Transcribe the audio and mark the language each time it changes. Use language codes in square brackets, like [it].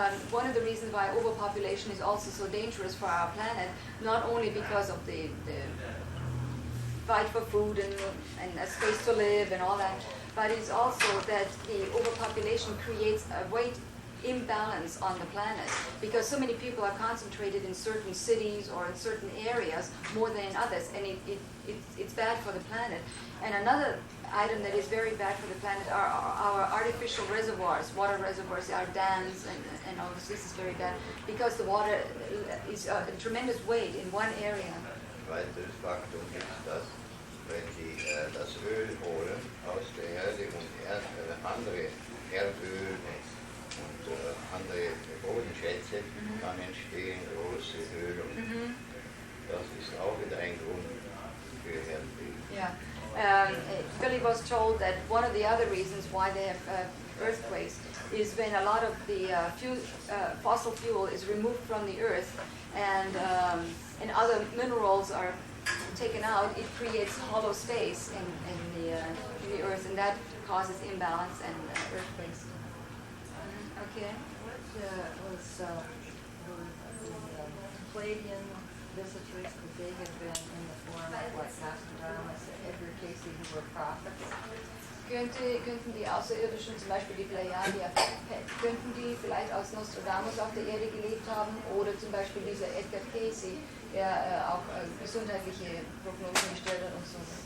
[en] One of the reasons why overpopulation is also so dangerous for our planet, not only because of the fight for food and a space to live and all that, but it's also that the overpopulation creates a weight imbalance on the planet, because so many people are concentrated in certain cities or in certain areas more than in others, and it's bad for the planet. And another item that is very bad for the planet are our artificial reservoirs, water reservoirs, our dams, and all this. This is very bad because the water is a tremendous weight in one area. [de] Weiteres Faktum ist, dass wenn Sie das Öl holen aus der Erde und andere Erdöl und andere Bodenschätze, dann entstehen große Höhlen. Das ist auch wieder ein Grund für Erdbeben. [en] Yeah. Billy was told that one of the other reasons why they have earthquakes is when a lot of the fossil fuel is removed from the earth, and other minerals are taken out. It creates hollow space in the earth, and that causes imbalance and earthquakes. Okay. What was the Palladian visitors, could they have been in the form of like Nostradamus and Edgar Casey, who were prophets? [de] Könnten die Außerirdischen, zum Beispiel die Plejadier, könnten die vielleicht als Nostradamus auf der Erde gelebt haben, oder zum Beispiel dieser Edgar Casey, der auch gesundheitliche Prognosen gestellt hat und so?